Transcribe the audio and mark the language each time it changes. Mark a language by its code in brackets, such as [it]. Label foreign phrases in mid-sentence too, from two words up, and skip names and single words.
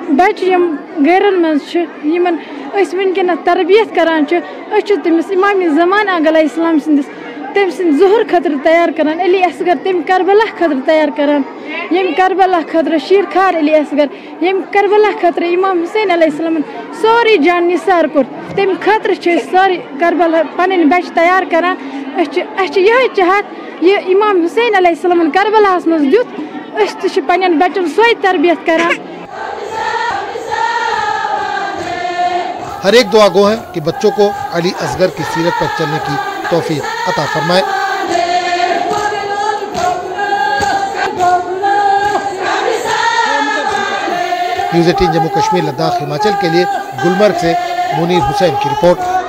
[ks] बच्चे गरन मज वनकन तरबियत करान तमिस इमाम ज़माना अलैहिस्सलाम तम ज़ुहर खतर तैयार करान, अली असगर तम करबला खतर तैयार करान, यम करबला खतर शीरख्वार अली असगर यम करबला खतर इमाम हुसैन अलैहिस्सलाम सारी जान निसार कोर तम खतर सारी करबला पन बच्चे तैयार करान। यह चाहत ये इमाम हुसैन अलैहिस्सलाम करबलास मज दुत पन बच्चन सोई तरबियत करान। [hi] हर एक दुआ गो है कि बच्चों को अली असगर की सीरत पर चलने की तौफीक अता फरमाए। न्यूज़ 18 जम्मू कश्मीर लद्दाख हिमाचल के लिए गुलमर्ग से मुनीर हुसैन की रिपोर्ट।